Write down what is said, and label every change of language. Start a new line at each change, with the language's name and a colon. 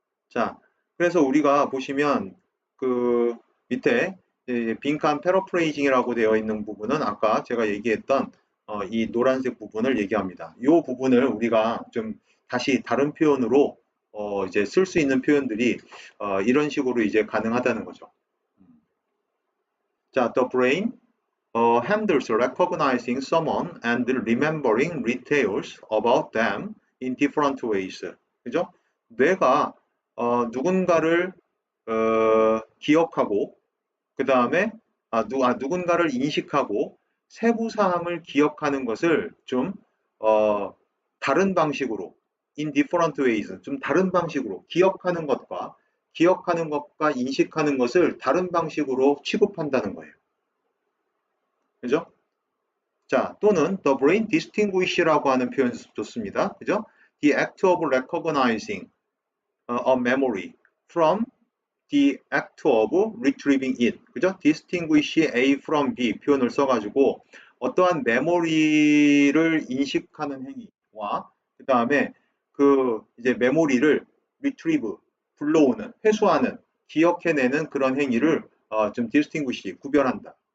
Korean: 자, 그래서 우리가 보시면 그 밑에 빈칸 패러프레이징이라고 되어 있는 부분은 아까 제가 얘기했던 이 노란색 부분을 얘기합니다. 이 부분을 우리가 좀 다시 다른 표현으로 이제 쓸 수 있는 표현들이 이런 식으로 이제 가능하다는 거죠.
English: 자, the brain handles recognizing someone and remembering details about them in different ways.
Korean: 그죠? 뇌가 누군가를 기억하고 그 다음에 누군가를 인식하고 세부 사항을 기억하는 것을 좀 다른 방식으로
English: in different ways
Korean: 좀 다른 방식으로 기억하는 것과 인식하는 것을 다른 방식으로 취급한다는 거예요. 그죠? 자, 또는 the brain distinguish라고 하는 표현 좋습니다. 그죠?
English: The act of recognizing a memory from the act of retrieving it.
Korean: 그죠? distinguish A from B 표현을 써가지고 어떠한 메모리를 인식하는 행위와 그 다음에 그 이제 메모리를 retrieve 불러오는, 회수하는, 기억해내는 그런 행위를 좀 distinguish 구별한다.